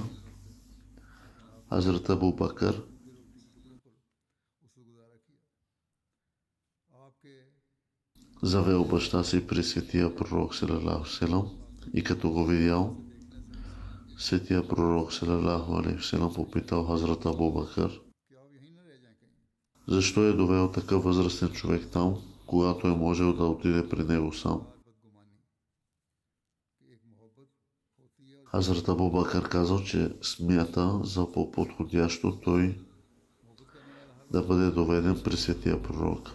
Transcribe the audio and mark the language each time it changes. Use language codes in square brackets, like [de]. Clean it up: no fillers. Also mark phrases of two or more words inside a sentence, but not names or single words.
[bg] Хазрат Абу Бакър завел баща си при светия пророк [ar] صلى الله عليه وسلم [bg] и като го видял, светия пророк [ar] صلى الله عليه وسلم [bg] попитал Хазрат Абу Бакър: защо е довел такъв възрастен човек там, когато е можел да отиде при него сам? Хазрат Абу Бакър казал, че смята за по-подходящо той да бъде доведен при светия пророк.